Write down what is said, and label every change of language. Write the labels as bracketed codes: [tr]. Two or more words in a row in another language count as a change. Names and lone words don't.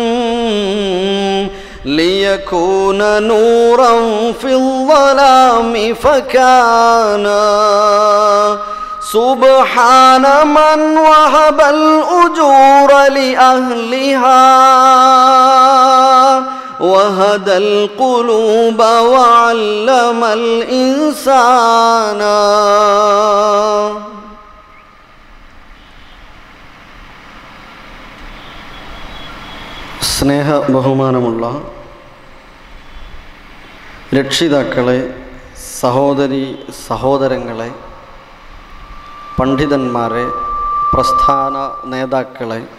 [ar] ليكون نورا في الظلام فكان سبحان من وهب الأجور لأهلها وهدى القلوب وعلم الإنسان [ml] സ്നേഹ ബഹുമാനമുള്ള രക്ഷിതാക്കളെ, സഹോദരി സഹോദരങ്ങളെ, പണ്ഡിതന്മാരെ, പ്രസ്ഥാന നേതാക്കളെ,